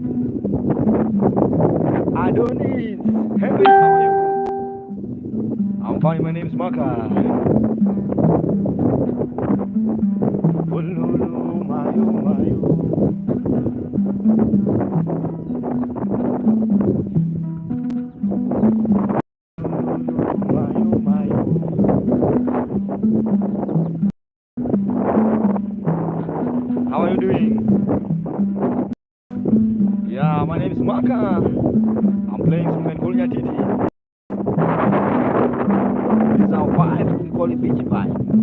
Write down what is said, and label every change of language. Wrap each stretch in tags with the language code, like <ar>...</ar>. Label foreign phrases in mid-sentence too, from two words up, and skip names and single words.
<en>Adonis. Henry, how are you? I'm fine. My name's Maka. Wololo, mayo, mayo. Mayo, mayo. How are you doing? Yeah, my name is Maka. I'm playing some Mengolia Titi. It's our vibe. We call it beach vibe.</en>